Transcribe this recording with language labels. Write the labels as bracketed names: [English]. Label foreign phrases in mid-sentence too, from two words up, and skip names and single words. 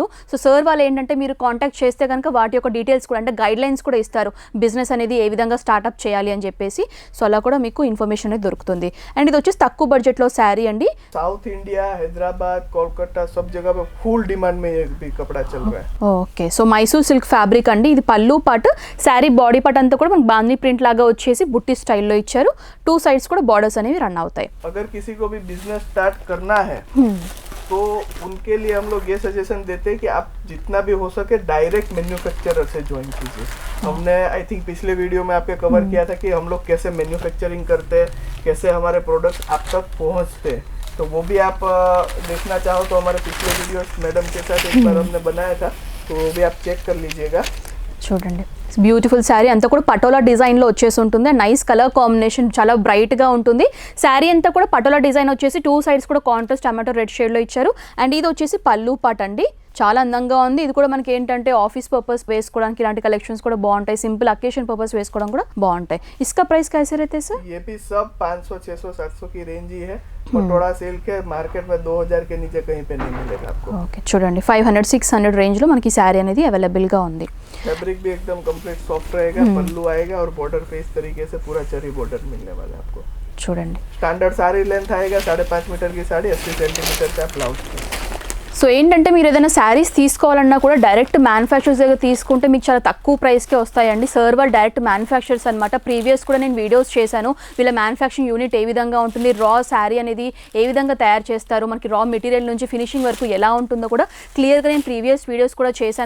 [Telugu] సో సార్ వాళ్ళు ఏంటంటే మీరు కాంటాక్ట్ చేస్తే కనుక వాటి యొక్క డీటెయిల్స్ కూడా అంటే [English] guide lines [Telugu] కూడా ఇస్తారు, బిజినెస్ అనేది ఏ విధంగా స్టార్ట్అప్ చేయాలి అని చెప్పేసి. సో అలా కూడా మీకు ఇన్ఫర్మేషన్ అనేది దొరుకుతుంది. అండ్ ఇది వచ్చేసి తక్కువ బడ్జెట్లో శారీ అండి. [Hindi] साउथ इंडिया, हैदराबाद, कोलकाता सब जगह पे [English] full demand [Hindi] में ये भी कपड़ा चल रहा है. [Telugu] ఓకే, సో మైసూర్ [English] silk fabric [Telugu] అండి. ఇది పళ్ళు పార్ట్, [English] saree body part [Telugu] అంతా కూడా మనకి బాందీ ప్రింట్ లాగా వచ్చేసి బుట్టి స్టైల్లో ఇచ్చారు. 2 సైడ్స్ కూడా బార్డర్స్ అనేవి రన్ అవుతాయి. [Hindi] अगर किसी को भी [English] business start [Hindi] करना है तो उनके लिए हम लोग ये सजेशन देते हैं कि आप जितना भी हो सके [English] direct manufacturer [Hindi] से ज्वाइन कीजिए. हमने [English] I think [Hindi] पिछले वीडियो में आपके कवर किया था कि हम लोग कैसे मैन्युफैक्चरिंग करते हैं, कैसे हमारे प्रोडक्ट्स आप तक पहुंचते हैं. तो वो भी आप देखना चाहो तो हमारे पिछले वीडियोस मैडम के साथ एक बार हमने बनाया था, तो वो भी आप चेक कर लीजिएगा. [Telugu] చూడండి [English] beautiful saree [Telugu] అంతా కూడా పటోలా డిజైన్లో వచ్చేసి ఉంటుంది. [English] nice color combination, [Telugu] చాలా బ్రైట్గా ఉంటుంది. శారీ అంతా కూడా పటోలా డిజైన్ వచ్చేసి 2 సైడ్స్ కూడా [English] contrast tomato red shade [Telugu] ఇచ్చారు. అండ్ ఇది వచ్చేసి పళ్ళు పాట్ అండి, చాలా అందంగా ఉంది. ఇది కూడా మనకి ఏంటంటే [English] office purpose [Telugu] వేసుకోవడానికి ఇలాంటి కలెక్షన్స్ కూడా బాగుంటాయి, [English] simple occasion purpose [Telugu] వేసుకోవడం కూడా బాగుంటాయి. [Hindi] इसका प्राइस कैसे रहते हैं सर? ये भी सब 500, 600, 700 की रेंज ही है. पटोला सिल्क है, मार्केट में 2000 के नीचे कहीं पे नहीं मिलेगा आपको. [Telugu] ఓకే చూడండి 500, 600 రేంజ్లో మనకి శారీ అనేది అవైలబుల్గా ఉంది. [Hindi] फैब्रिक भी एकदम [English] complete soft [Hindi] रहेगा, पल्लू आएगा और बॉर्डर पे इस तरीके से पूरा चरी बॉर्डर मिलने वाला है आपको. [Telugu] చూడండి [English] standard saree length [Hindi] आएगा 5.5 मीटर की साड़ी, 80 सेंटीमीटर का ब्लाउज. [Telugu] సో ఏంటంటే మీరు ఏదైనా శారీస్ తీసుకోవాలన్నా కూడా [English] direct manufacturers [Telugu] దగ్గర తీసుకుంటే మీకు చాలా తక్కువ ప్రైస్కే వస్తాయండి. సర్ వాళ్ళు [English] direct manufacturers [Telugu] అనమాట. ప్రీవియస్ కూడా నేను వీడియోస్ చేశాను, వీళ్ళ [English] manufacturing unit [Telugu] ఏ విధంగా ఉంటుంది, [English] raw saree [Telugu] అనేది ఏ విధంగా తయారు చేస్తారు, మనకి [English] raw material [Telugu] నుంచి ఫినిషింగ్ వరకు ఎలా ఉంటుందో కూడా క్లియర్గా నేను [English] previous videos [Telugu] కూడా చేశాను.